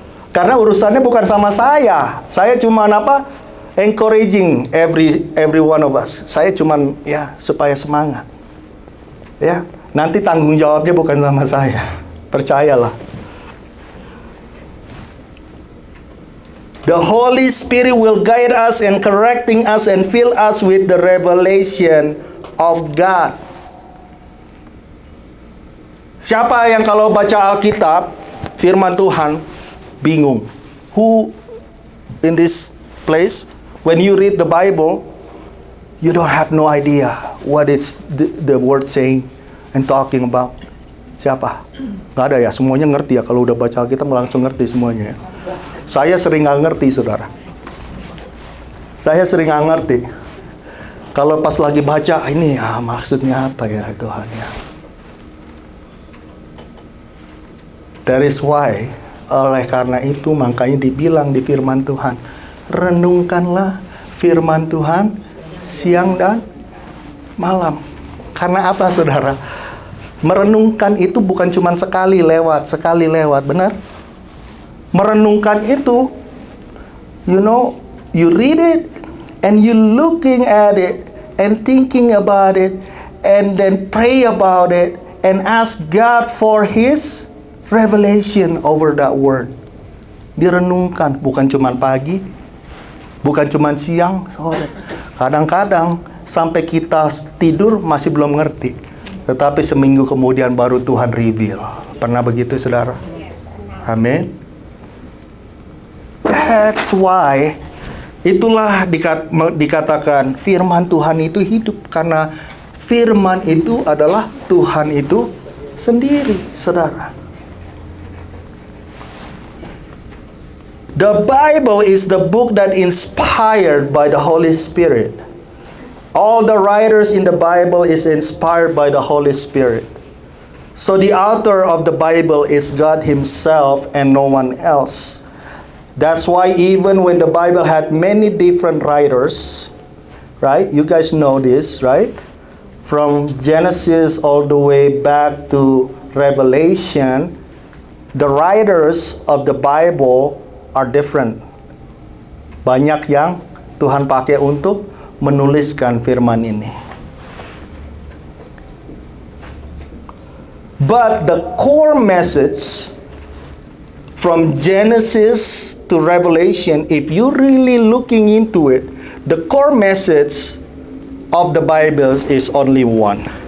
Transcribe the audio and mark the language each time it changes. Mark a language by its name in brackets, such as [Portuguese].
[Indonesian] Karena urusannya bukan sama saya. Saya cuma [English] encouraging every one of us. [Indonesian] Saya cuman ya supaya semangat. Ya, nanti tanggung jawabnya bukan sama saya. Percayalah. [English] The Holy Spirit will guide us and correcting us and fill us with the revelation of God. [Indonesian] Siapa yang kalau baca Alkitab, firman Tuhan, bingung? [English] Who in this place, when you read the Bible, you don't have no idea what it's the word saying and talking about. [Indonesian] Siapa? Nggak ada ya, semuanya ngerti ya. Kalau udah baca Alkitab langsung ngerti semuanya ya. Saya sering nggak ngerti, saudara. Saya sering nggak ngerti. Kalau pas lagi baca, ini maksudnya apa ya Tuhan ya. [English] That is why, [Indonesian] oleh karena itu makanya dibilang di firman Tuhan, renungkanlah firman Tuhan siang dan malam. Karena apa, saudara? Merenungkan itu bukan cuma sekali lewat, benar? Merenungkan itu, [English] you read it, and you looking at it, and thinking about it, and then pray about it, and ask God for His revelation over that word. [Indonesian] Direnungkan, bukan cuma pagi, bukan cuma siang, sore. Kadang-kadang sampai kita tidur masih belum ngerti, tetapi seminggu kemudian baru Tuhan reveal. Pernah begitu, saudara? Amin. [English] That's why, [Indonesian] itulah dikatakan firman Tuhan itu hidup. Karena firman itu adalah Tuhan itu sendiri, saudara. [English] The Bible is the book that inspired by the Holy Spirit. All the writers in the Bible is inspired by the Holy Spirit. So the author of the Bible is God Himself and no one else. That's why even when the Bible had many different writers, right? You guys know this, right? From Genesis all the way back to Revelation, the writers of the Bible are different. [Indonesian] Banyak yang Tuhan pakai untuk menuliskan firman ini. [English] But the core message from Genesis to Revelation, if you're really looking into it, the core message of the Bible is only one.